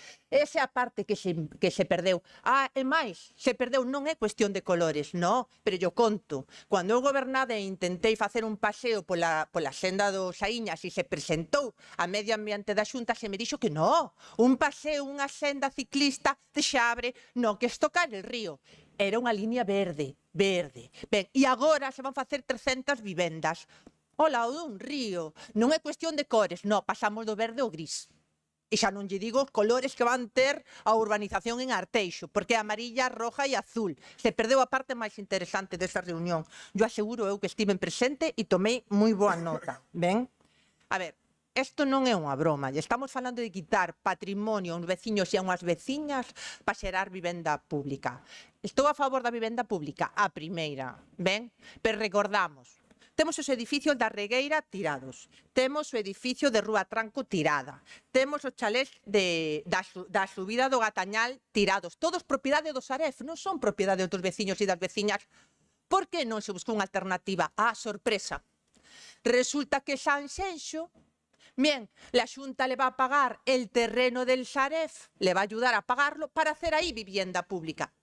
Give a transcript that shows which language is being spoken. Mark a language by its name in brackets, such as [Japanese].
[Galician] Esa é a parte que se perdeu. E máis, se perdeu non é cuestión de colores, non, pero yo conto. Cando eu gobernade e intentei facer un paseo pola senda dos Saíñas e se presentou a Medio Ambiente da Xunta, se me dixo que non, un paseo, unha senda ciclista de Xabre, non, que estocar el río. Era unha línea verde. Ben, e agora se van facer 300 vivendas. Ao lado dun río. Non é cuestión de cores, non, pasamos do verde ao gris. E xa non lle digo os colores que van ter a urbanización en Arteixo, porque é [Spanish] amarilla, roja [Galician] e azul. Se perdeu a parte máis interesante desa reunión. Yo aseguro eu que estive presente e tomei moi boa nota. Ben? A ver, isto non é unha broma, e estamos falando de quitar patrimonio a uns veciños e a unhas veciñas para xerar vivenda pública. Estou a favor da vivenda pública, a primeira, ben? Pero recordamos, temos os edificios da Regueira tirados, temos o edificio de Rúa Tranco tirada, temos os chalés da subida do Gatañal tirados, todos propiedade do Saref, non son propiedade dos veciños e das veciñas. Por que non se buscou unha alternativa? Sorpresa. [Spanish] Resulta que Sanxenxo, bien, la Xunta le va a pagar el terreno del Saref, le va a ayudar a pagarlo para hacer aí vivienda pública.